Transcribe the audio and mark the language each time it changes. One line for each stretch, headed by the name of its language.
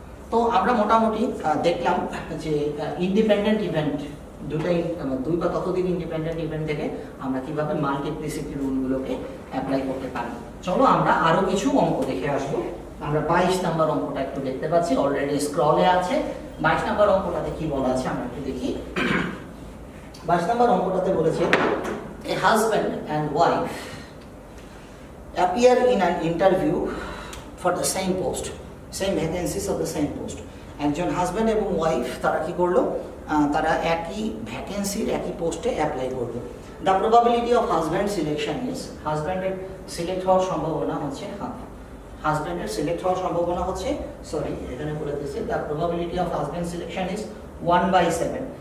Bangla: তো আমরা মোটামুটি দেখলাম যে ইন্ডিপেন্ডেন্ট ইভেন্ট দুটাই, 2 বা ততোধিক ইন্ডিপেন্ডেন্ট ইভেন্ট থেকে আমরা কিভাবে মাল্টিপ্লিসিটি রুলগুলোকে অ্যাপ্লাই করতে পারি। চলো আমরা আরো কিছু অঙ্ক দেখে আসবো। আমরা 22 নাম্বার অঙ্কটা একটু দেখতে পাচ্ছি, অলরেডি স্ক্রলে আছে। 22 নাম্বার অঙ্কটাতে কি বলা আছে আমরা একটু দেখি। 22 নাম্বার অঙ্কটাতে বলেছে
English: A husband and wife appear in an interview for the same post, same vacancies of the same post।
Bangla: একজন হাজব্যান্ড এবং ওয়াইফ তারা কি করলো, তারা একই ভ্যাকেন্সির একই পোস্টে অ্যাপ্লাই করলো।
English: the probability of husband selection is,
Bangla: হাজব্যান্ডের সিলেক্ট হওয়ার সম্ভাবনা হচ্ছে হাফ। হাজব্যান্ডের সিলেক্ট হওয়ার সম্ভাবনা হচ্ছে এখানে বলে দিয়েছে
English: The probability of husband selection is 1/7।